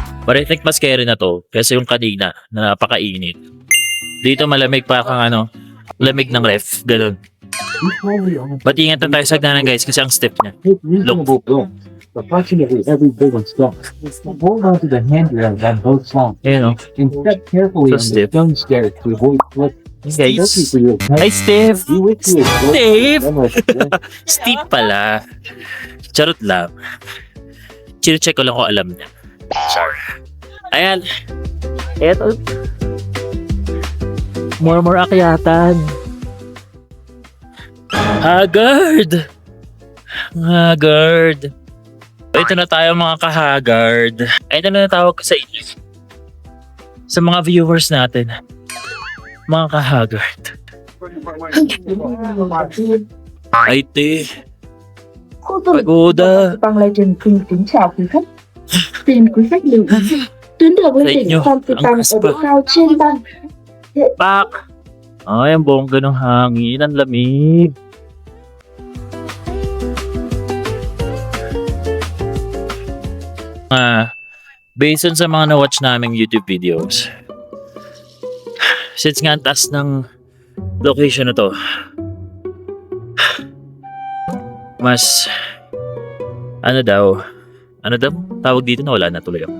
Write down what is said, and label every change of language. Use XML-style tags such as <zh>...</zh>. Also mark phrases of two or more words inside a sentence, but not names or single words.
<en>But I think</en> <tl>mas scary na to kasi yung kanina na napakainit. Dito malamig pa kang lamig ng ref. Ganun. But ingat na tayo sa hagdanan guys kasi ang stiff niya.</tl> <en>Reasonable bloom. Approximately every big one stop. Hold on to the handrail on both sides.</en> <tl>Ayan o.</tl> <en>And step carefully So on the stiff. stone stair to avoid slip. Guys. Especially for your Hi, Steve! You wish to avoid Steve! them.</en> <tl>Steve pala. Charot lang. Chine-check ko lang kung alam niya. Char. Ayan. Eto. More akyatan. Haggard! Haggard. Ito na tayo mga ka-Haggard. Ito na natawag ko sa inyo. Sa mga viewers natin. Mga ka-Haggard. Ay, te.</tl> <vi>cô tôi Pagoda. bằng lời trình kính chào quý khách. Xin quý khách lưu ý, tuyến đường lên</vi> <en>Thank</en> <vi>đỉnh</vi> <en>you.</en> <vi>Fansipan</vi> <tl>Ang</tl> <vi>ở độ cao trên băng.</vi> <tl>Pak! Ay, ang bongga ng hangin. Ang lamig.</tl> <en>Based on</en> <tl>sa mga na-watch naming YouTube videos, since nga ang taas ng location na to, mas ano daw tawag dito na wala na tuloy ako.</tl>